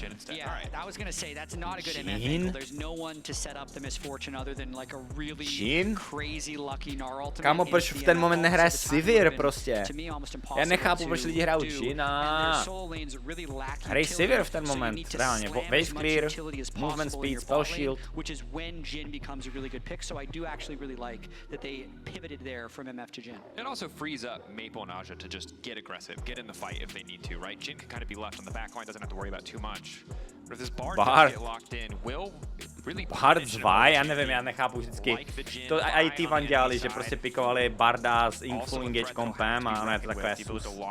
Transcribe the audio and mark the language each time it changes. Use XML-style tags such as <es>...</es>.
<en>Yeah, I was gonna say that's not a good MF angle. There's no one to set up the misfortune other than like a really crazy lucky Gnar ultimate.</en> <cs>Kámo, proč v ten moment nehraje Sivir prostě? Já nechápu, proč lidi hrajou Jina. Hrej Sivir v ten moment, reálně.</cs> <en>Wave clear, movement speed, spell shield. Which is when Jhin becomes a really good pick, so I do actually really like that they pivoted there from MF to Jhin. It also frees up Maple and Aja to just get aggressive, get in the fight if they need to, right? Jhin can kind of be left on the back line, doesn't have to worry about too much. But if this Bard does get locked in, will really</en> <cs>Bard 2, já nevím, já nechápu vždycky. To i ty van dělali, že prostě pikovali Barda s full engage kompem a ono je to takové sus.</cs>